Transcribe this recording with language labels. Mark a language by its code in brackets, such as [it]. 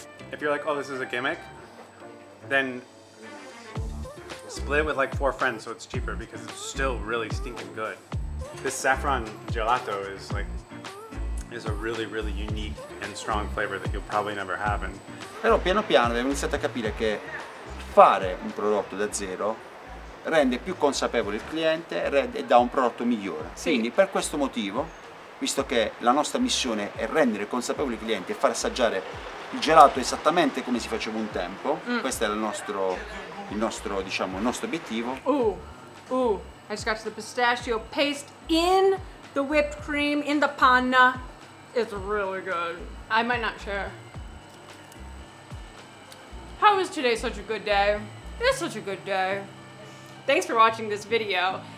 [en] If you're like, oh, this is a gimmick, then split it with like 4 friends so it's cheaper because it's still really stinking good. This saffron gelato is a really, really unique and strong flavor that you'll probably never have. And [it] Però piano piano abbiamo iniziato a capire che fare un prodotto da zero rende più consapevole il cliente e dà un prodotto migliore. Sì. Quindi per questo motivo, visto che la nostra missione è rendere consapevoli i clienti e far assaggiare il gelato esattamente come si faceva un tempo, questo è il nostro obiettivo. [en] Ooh, I just got to the pistachio paste in the whipped cream, in the panna. It's really good. I might not share. How is today such a good day? It's such a good day. Thanks for watching this video.